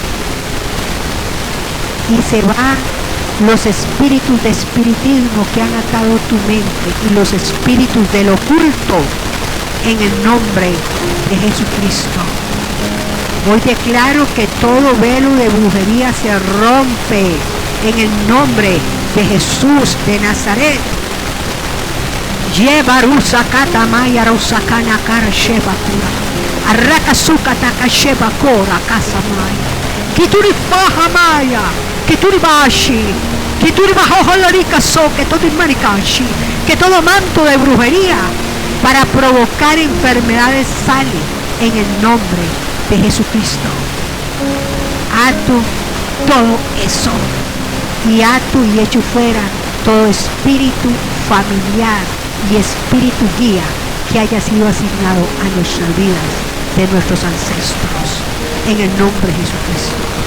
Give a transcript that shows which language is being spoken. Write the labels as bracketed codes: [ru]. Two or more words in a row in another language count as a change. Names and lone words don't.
[es] Y se va los espíritus de espiritismo que han atado tu mente y los espíritus del oculto en el nombre de Jesucristo. Hoy declaro que todo velo de brujería se rompe en el nombre de Jesús de Nazaret. Lleva rusakata maya rusakana kara sheba kura arrakasuka takasheba kora kasamaya kituri paha maya kituri bashi kituri bajo larika so que todo marikashi, que todo manto de brujería para provocar enfermedades sale en el nombre de Jesucristo. Ato todo eso y ato y echo fuera todo espíritu familiar y espíritu guía que haya sido asignado a nuestras vidas de nuestros ancestros en el nombre de Jesucristo.